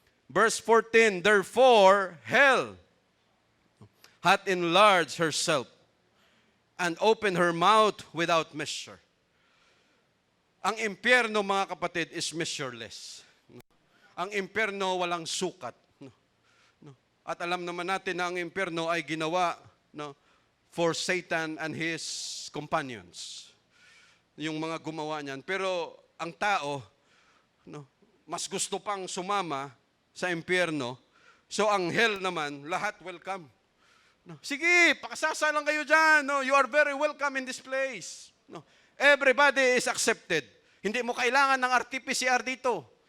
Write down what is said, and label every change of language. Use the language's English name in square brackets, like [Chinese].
[English] Verse 14, therefore, hell hath enlarged herself, and opened her mouth without measure. [Filipino] Ang impyerno, mga kapatid, [English] is measureless. [Filipino] Ang impyerno walang sukat. At alam naman natin na ang impyerno ay ginawa [English] for Satan and his companions. [Filipino] Yung mga gumawa niyan. Pero ang tao, mas gusto pang sumama sa impyerno. So ang hell naman, lahat welcome. Sige, pakasasalang kayo dyan. [English] You are very welcome in this place. Everybody is accepted. [Filipino] Hindi mo kailangan ng RT-PCR dito.